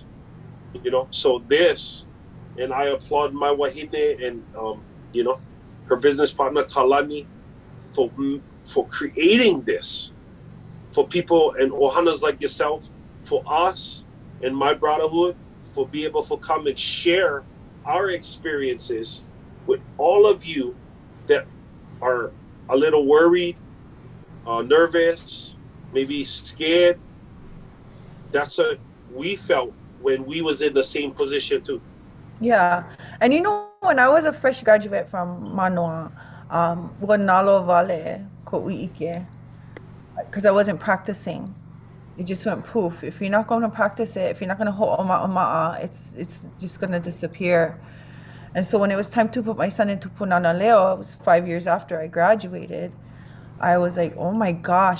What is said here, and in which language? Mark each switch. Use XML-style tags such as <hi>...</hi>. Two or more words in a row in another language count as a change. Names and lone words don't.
<en>So this, and I applaud my wahine and her business partner Kalani for creating this for people and ohanas like yourself, for us and my brotherhood, for be able to come and share our experiences with all of you that are a little worried, nervous, maybe scared. That's what we felt when we was in the same position too. Yeah, and when I was a fresh graduate from Manoa,</en> <haw>nalo vale ko uike,</haw> <en>because I wasn't practicing. It just went poof. If you're not going to practice it, if you're not going to ho'oma'a, it's just going to disappear. And so when it was time to put my son into Punana Leo, it was 5 years after I graduated, I was like, oh my gosh.</en>